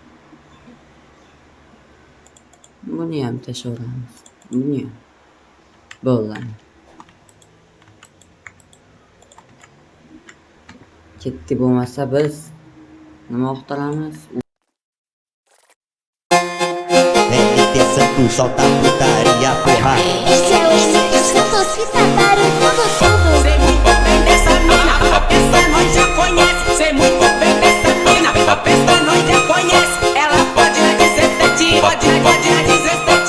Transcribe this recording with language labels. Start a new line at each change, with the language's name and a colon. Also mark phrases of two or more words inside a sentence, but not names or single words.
Uzbek: Buni ham tashlayveramiz. Buni ham. Bo'ldi. Ketdi bo'lmasa biz nima oqtiramiz?
Portuguese: LT Santos, solta putaria, porra. Esse é o LT Santos que tá barulhando tudo. Sei muito bem dessa mina, a peça nós já conhece. Sei muito bem dessa mina, a peça nós já conhece. Ela pode na 17, pode na 17.